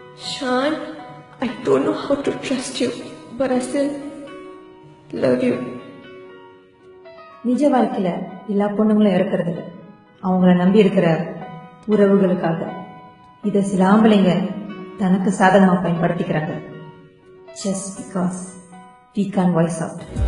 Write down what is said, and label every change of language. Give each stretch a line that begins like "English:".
English: Shan, I don't know how to trust you, but I still love you.
Tamil: நிஜ வாழ்க்கையில எல்லா பொண்ணுங்களும் இறக்கிறது அவங்கள நம்பி இருக்கிற உறவுகளுக்காக. இதை சில ஆம்பளைங்க தனக்கு சாதகமா பயன்படுத்திக்கிறாங்க.
English: Just because we can't voice out.